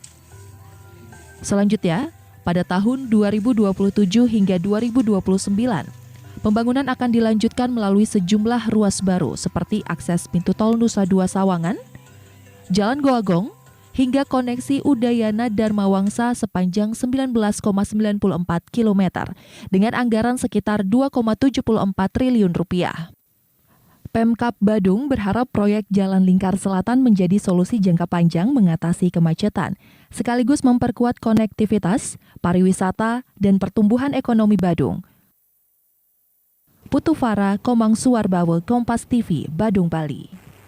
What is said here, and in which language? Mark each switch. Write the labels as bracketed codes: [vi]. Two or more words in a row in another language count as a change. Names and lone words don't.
[id] Selanjutnya, pada tahun 2027 hingga 2029, pembangunan akan dilanjutkan melalui sejumlah ruas baru seperti akses pintu tol Nusa Dua Sawangan, Jalan Goagong, hingga koneksi Udayana Dharma Wangsa sepanjang 19,94 km dengan anggaran sekitar 2,74 triliun rupiah. Pemkab Badung berharap proyek Jalan Lingkar Selatan menjadi solusi jangka panjang mengatasi kemacetan, sekaligus memperkuat konektivitas, pariwisata, dan pertumbuhan ekonomi Badung. Putu Farah, Komang Suwarbawe, Kompas TV, Badung, Bali.